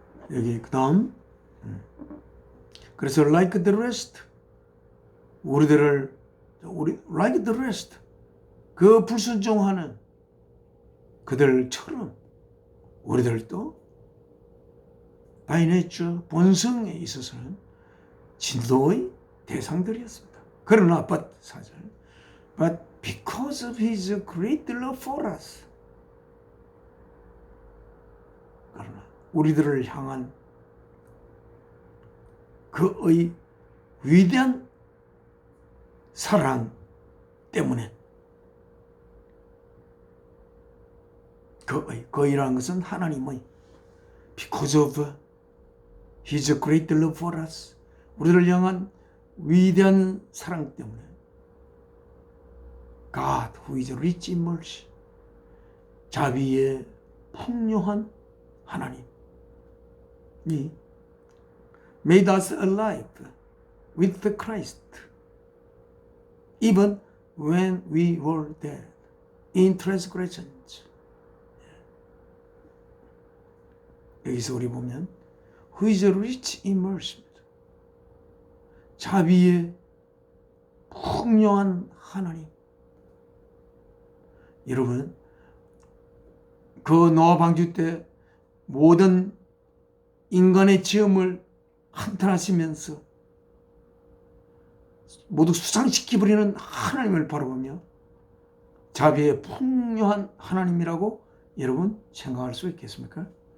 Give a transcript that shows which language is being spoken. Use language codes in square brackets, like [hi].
[ko] 여기 그 다음, 그래서 [en] like the rest, [ko] 우리 like the rest, 그 불순종하는 그들처럼 우리들도 [en] by nature, [ko] 본성에 있어서는 진노의 대상들이었습니다. 그러나 [en] but because of his great love for us, [ko] 그러나 우리들을 향한 그의 위대한 사랑 때문에, 그이라는 것은 하나님의 [en] because of his great love for us, [ko] 우리를 향한 위대한 사랑 때문에 [en] God who is rich in mercy, [ko] 자비의 풍요한 하나님이 [en] made us alive with the Christ even when we were dead in transgressions. [ko] 여기서 우리 보면 [en] who is rich in mercy, [ko] 자비의 풍요한 하나님, 여러분, 그 노아 방주 때 모든 인간의 지음을 한탄하시면서 모두 수상시켜버리는 하나님을 바라보며 자비의 풍요한 하나님이라고 여러분 생각할 수 있겠습니까?